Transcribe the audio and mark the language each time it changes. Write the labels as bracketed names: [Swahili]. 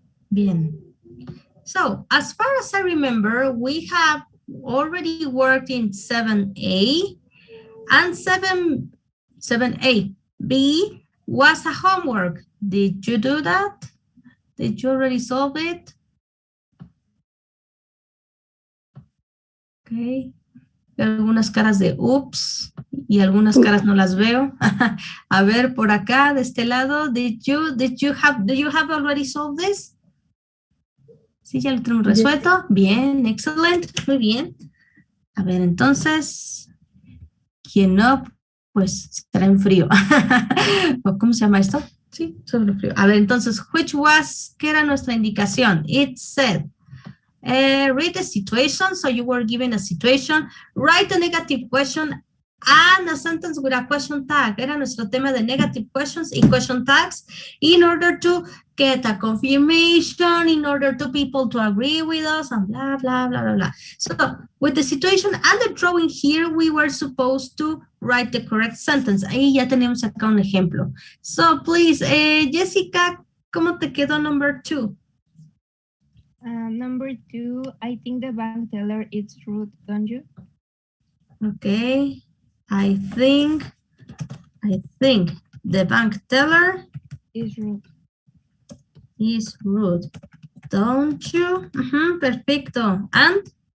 [English] Bien. So, as far as I remember, we have already worked in 7A and 7A. B was a homework. Did you do that? Did you already solve it? Okay. [Spanish] Algunas caras de ups y algunas caras no las veo. A ver, por acá, de este lado, [English] do you have already solved this? [Spanish] Sí, ya lo tenemos resuelto. Bien, excelente, muy bien. A ver, entonces, quien no, pues estará en frío. ¿Cómo se llama esto? Sí, sobre frío. A ver, entonces, ¿qué era nuestra indicación? [English] It said, read the situation, so you were given a situation, write a negative question and a sentence with a question tag. [Spanish] Era nuestro tema de negative questions y question tags [English] in order to get a confirmation, in order to people to agree with us, and blah, blah, [Spanish] blah, blah, blah. [English] So with the situation and the drawing here, we were supposed to write the correct sentence. [Spanish] Ahí ya tenemos acá un ejemplo. [English] So please, [Spanish] Jessica, ¿cómo te quedó [English] number 2? Number 2, I think the bank teller is rude, don't you? Okay, I think the bank teller is rude. Don't you? Perfecto. And?